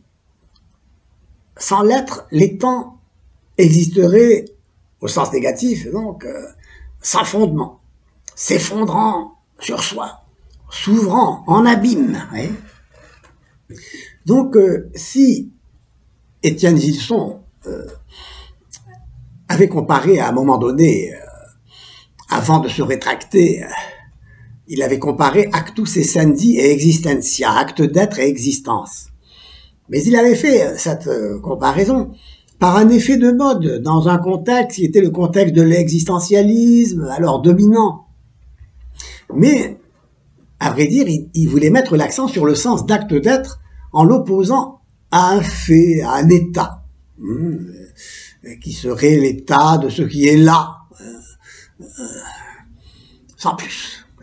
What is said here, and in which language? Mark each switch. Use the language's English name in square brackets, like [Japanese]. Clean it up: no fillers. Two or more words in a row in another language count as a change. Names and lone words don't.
[French] Sans l'être, l'étant existerait, au sens négatif, donc, sans fondement, s'effondrant sur soi, s'ouvrant en abîme. Ouais. Donc, si Étienne Gilson avait comparé à un moment donné, avant de se rétracter, il avait comparé [Latin] actus essendi et existentia, [French] acte d'être et existence. Mais il avait fait cette comparaison par un effet de mode, dans un contexte qui était le contexte de l'existentialisme, alors dominant. Mais, à vrai dire, il voulait mettre l'accent sur le sens d'acte d'être en l'opposant à un fait, à un état, qui serait l'état de ce qui est là, sans plus.